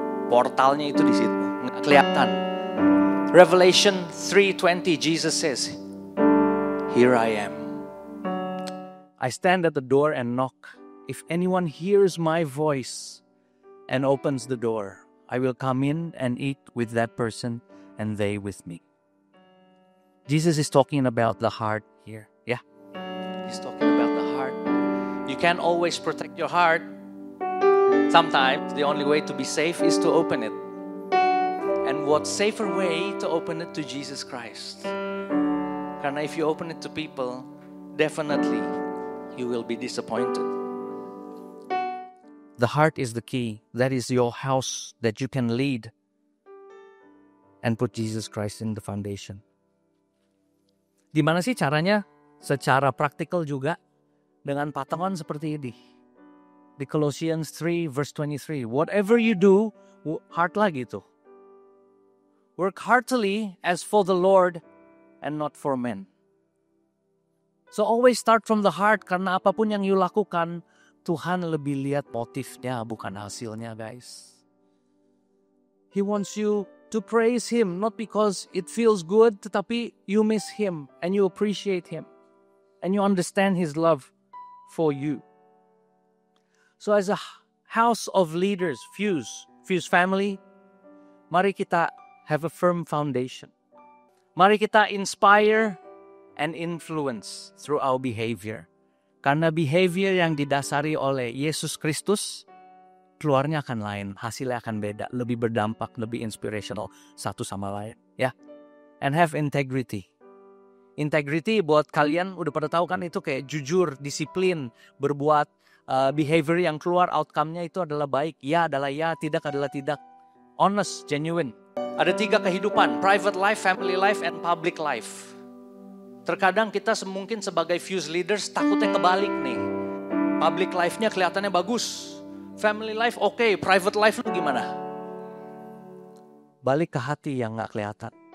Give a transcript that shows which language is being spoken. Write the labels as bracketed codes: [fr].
[id] Portalnya itu di situ, nggak kelihatan. [en] Revelation 3:20, Jesus says, "Here I am. I stand at the door and knock. If anyone hears my voice and opens the door, I will come in and eat with that person and they with me." Jesus is talking about the heart here. Yeah. He's talking about the heart. You can't always protect your heart. Sometimes the only way to be safe is to open it. And what safer way to open it to Jesus Christ? [id] Karena [en] if you open it to people, definitely you will be disappointed. The heart is the key. That is your house that you can lead and put Jesus Christ in the foundation. [id] Di mana sih caranya? Secara praktikal juga dengan patungan seperti ini. Di [en] Colossians 3 verse 23. Whatever you do, heart [id] lagi tuh. [en] Work heartily as for the Lord and not for men. So always start from the heart [id] karena apapun yang you lakukan, Tuhan lebih lihat motifnya bukan hasilnya guys. [en] He wants you to praise Him not because it feels good, [id] tetapi [en] you miss Him and you appreciate Him and you understand His love for you. So as a house of leaders, Fuse family, [id] mari kita [en] have a firm foundation. [id] Mari kita [en] inspire and influence through our behavior. [id] Karena behavior yang didasari oleh Yesus Kristus, keluarnya akan lain, hasilnya akan beda, lebih berdampak, lebih inspirational satu sama lain. Ya, [en] and have integrity. [id] Integrity buat kalian udah pada tahu kan itu kayak jujur, disiplin, berbuat behavior yang keluar outcome-nya itu adalah baik. Ya adalah ya, tidak adalah tidak. [en] Honest, genuine. [id] Ada 3 kehidupan, [en] private life, family life, and public life. [id] Terkadang kita mungkin sebagai Fuse leaders takutnya kebalik nih. Public life-nya kelihatannya bagus. Family life oke, private life lu gimana? Balik ke hati yang gak kelihatan.